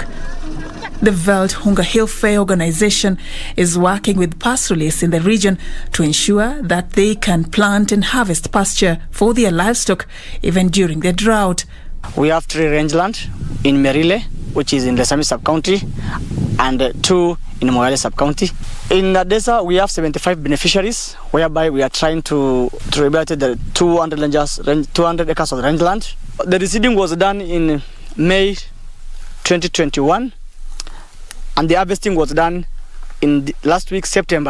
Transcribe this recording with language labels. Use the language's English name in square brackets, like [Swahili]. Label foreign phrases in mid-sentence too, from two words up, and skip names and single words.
[English] The Veld Hunga Hill Fair organization is working with pastoralists in the region to ensure that they can plant and harvest pasture for their livestock even during the drought. We have 3 rangeland in Merile, which is in the Sami sub-county, and 2 in Moyale sub-county. In Adesa, we have 75 beneficiaries, whereby we are trying to rehabilitate the 200 acres of rangeland. The reseeding was done in May 2021, and the harvesting was done in last week, September.